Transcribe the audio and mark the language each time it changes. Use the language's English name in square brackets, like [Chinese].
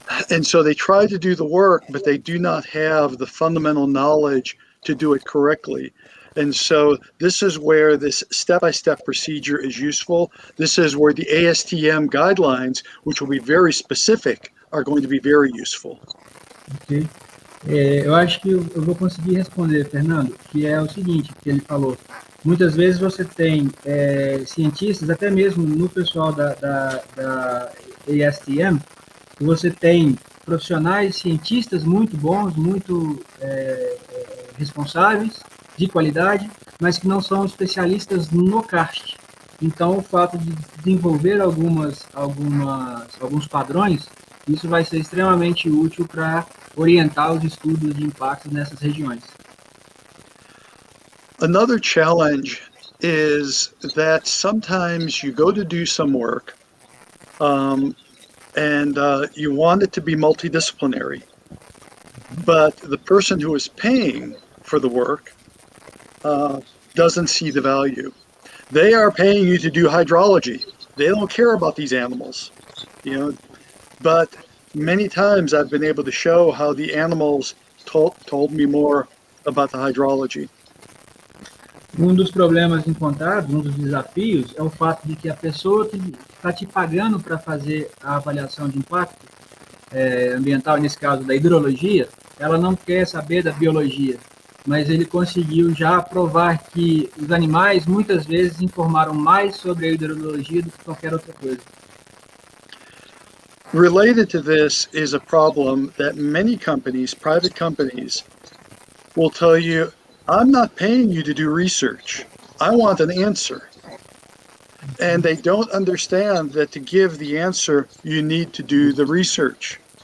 [English] And so they try to do the work, but they do not have the fundamental knowledge to do it correctly. And so this is where this step-by-step procedure is useful. This is where the ASTM guidelines, which will be very specific, are going to be very useful. Ok. [Portuguese] Eu acho que eu vou conseguir responder, Fernando, que é o seguinte, que ele falou. Muitas vezes você tem cientistas, até mesmo no pessoal da ASTM, que você tem profissionais, cientistas muito bons, muito responsáveis, de qualidade, mas que não são especialistas no karst. Então, o fato de desenvolver alguns padrões, isso vai ser extremamente útil para orientar os estudos de impacto nessas regiões. [English] Another challenge is that sometimes you go to do some work and you want it to be multidisciplinary, but the person who is paying for the work doesn't see the value. They are paying you to do hydrology. They don't care about these animals, but many times I've been able to show how the animals told me more about the hydrology. [Portuguese] Dos problemas encontrados, dos desafios, é o fato de que a pessoa que está te pagando para fazer a avaliação de impacto ambiental, nesse caso da hidrologia, ela não quer saber da biologia, mas ele conseguiu já provar que os animais muitas vezes informaram mais sobre a hidrologia do que qualquer outra coisa. [English] Related to this is a problem that many companies, private companies, will tell you, I'm not paying you to do research. I want an answer. And they don't understand that to give the answer, you need to do the research.